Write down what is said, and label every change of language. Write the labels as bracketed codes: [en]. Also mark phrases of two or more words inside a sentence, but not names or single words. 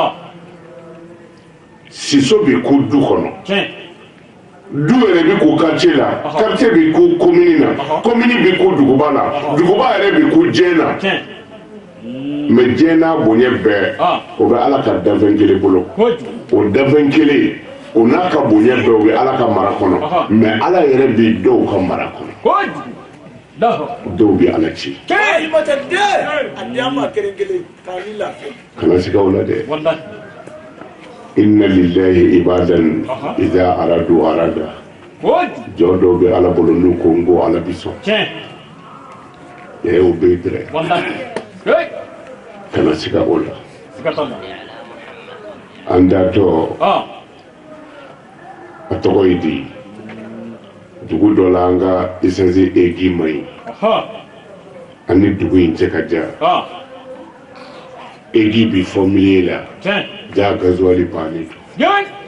[bm] siso bi ku du kɔnɔ du yɛrɛ bi ku quartier la quartier bi ku commune na commune bi ku duguba la duguba yɛrɛ bi ku diɲɛ na mais diɲɛ n'a bonya bɛɛ o bɛ ala ka danfɛn kelen bolo o danfɛn kelen o n'a ka bonya bɛɛ o bɛ ala ka mara kɔnɔ mais ala yɛrɛ bi dɔw ka mara kɔnɔ dɔw bɛ ala ci kana sigaw la dɛ [ar] إن لله عبادا إذا أرادوا أراد [bm] jɔ dɔw bɛ ala bolo n'u ko n ko ala bi sɔn o bɛ dirɛ kana siga o la an datɔ a tɔgɔ ye di dugu dɔ la an ka essence egi ma ɲi ani dugu in cɛ ka ja egi bi fɔ miliye la ja gazuwali bannen don